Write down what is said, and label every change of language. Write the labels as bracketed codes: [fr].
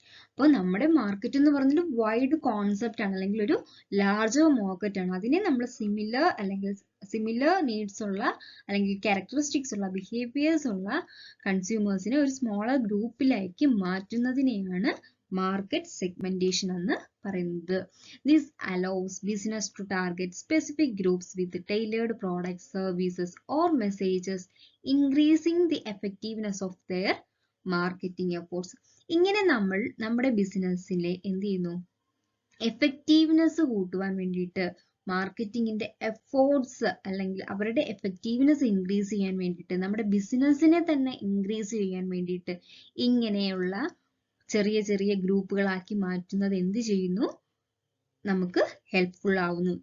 [ml] അപ്പോൾ നമ്മുടെ മാർക്കറ്റ് എന്ന് പറഞ്ഞൊരു വൈഡ് കോൺസെപ്റ്റ് ആണ്, അല്ലെങ്കിൽ ഒരു ലാർജർ മാർക്കറ്റ് ആണ്. അതിനെ നമ്മൾ സിമിലർ നീഡ്സ് ഉള്ള അല്ലെങ്കിൽ ക്യാരക്ടറിസ്റ്റിക്സ് ഉള്ള ബിഹേവിയേഴ്സ് ഉള്ള കൺസ്യൂമേഴ്സിനെ ഒരു സ്മോളർ ഗ്രൂപ്പിലേക്ക് മാറ്റുന്നതിനെയാണ് മാർക്കറ്റ് സെഗ്മെന്റേഷൻ എന്ന് പറയുന്നത്. [en] This allows business to target specific groups with tailored products, services or messages, increasing the effectiveness of their marketing efforts. [ml] ഇങ്ങനെ നമ്മൾ നമ്മുടെ ബിസിനസ്സിലെ എന്ത് ചെയ്യുന്നു, എഫക്റ്റീവ്നെസ് കൂട്ടുവാൻ വേണ്ടിയിട്ട്, മാർക്കറ്റിങ്ങിന്റെ എഫോർട്സ് അല്ലെങ്കിൽ അവരുടെ എഫക്റ്റീവ്നെസ് ഇൻക്രീസ് ചെയ്യാൻ വേണ്ടിയിട്ട്, നമ്മുടെ ബിസിനസ്സിനെ തന്നെ ഇൻക്രീസ് ചെയ്യാൻ വേണ്ടിയിട്ട് ഇങ്ങനെയുള്ള ചെറിയ ചെറിയ ഗ്രൂപ്പുകളാക്കി മാറ്റുന്നത് എന്ത് ചെയ്യുന്നു, നമുക്ക് ഹെൽപ്ഫുൾ ആവുന്നു.